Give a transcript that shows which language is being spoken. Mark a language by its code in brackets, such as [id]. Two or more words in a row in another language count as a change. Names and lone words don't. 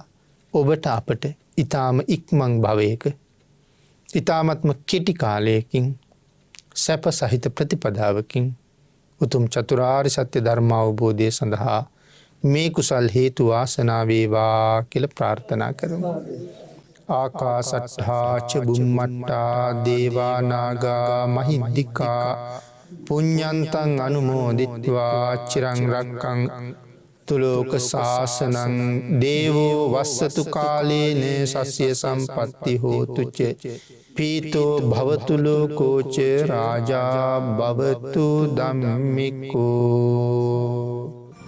[si] ඔබට අපට ඊ타ම ඉක්මන් භවයක ඊ타මත්ම කෙටි කාලයකින් සැප සහිත ප්‍රතිපදාවකින් උතුම් චතුරාර්ය සත්‍ය ධර්ම අවබෝධය සඳහා මේ කුසල් හේතු වාසනා වේවා කියලා ප්‍රාර්ථනා කරමු. [pi] ආකාසට්ඨා ච බුම්මට්ටා දේවා නාග මහිද්దికා පුඤ්ඤන්තං අනුමෝදිත්වා චිරං රක්ඛං තුලෝක සාසනං දේවෝ වස්සතු කාලේන සස්ය සම්පatti හෝතු ච පීතෝ භවතු ලෝකෝච රාජා භවතු ධම්මිකෝ.